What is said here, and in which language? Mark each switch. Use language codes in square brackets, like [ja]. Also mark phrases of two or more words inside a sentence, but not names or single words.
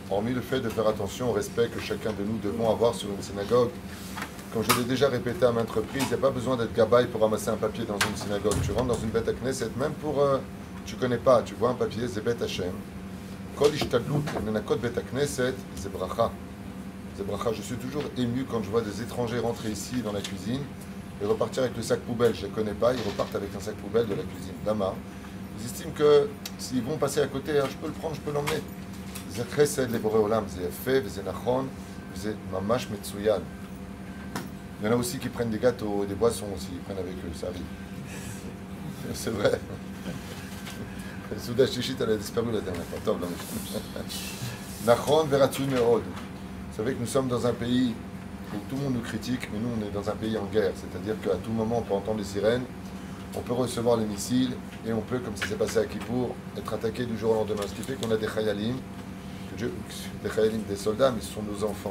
[fr] hormis le fait de faire attention au respect que chacun de nous devons avoir sur une synagogue. Comme je l'ai déjà répété à maintes reprises, il n'y a pas besoin d'être gabaï pour ramasser un papier dans une synagogue. Tu rentres dans une bête à Knesset, même pour... tu connais pas, tu vois un papier, c'est bête Hashem. [he] כל השתדלות לנקות בית כנסת, [fr] c'est bracha. C'est bracha. Je suis toujours ému quand je vois des étrangers rentrer ici dans la cuisine et repartir avec le sac poubelle. Je ne les connais pas, ils repartent avec un sac poubelle de la cuisine. Dama. Ils estiment que s'ils vont passer à côté, je peux le prendre, je peux l'emmener. C'est chesed les [he] בורא עולם, [fr] c'est fait, c'est nachon, c'est [he] ממש מצוין. [fr] Il y en a aussi qui prennent des gâteaux, des boissons aussi, ils prennent avec eux, ça arrive. C'est vrai. [he] סעודה שישית, [fr] elle a disparu la dernière fois. [he] נכון ורצוי מאוד. [fr] Vous savez que nous sommes dans un pays où tout le monde nous critique, mais nous on est dans un pays en guerre. C'est-à-dire qu'à tout moment on peut entendre les sirènes, on peut recevoir les missiles, et on peut, comme ça s'est passé à Kippour, être attaqué du jour au lendemain. Ce qui fait qu'on a des chayalim, des soldats, mais ce sont nos enfants.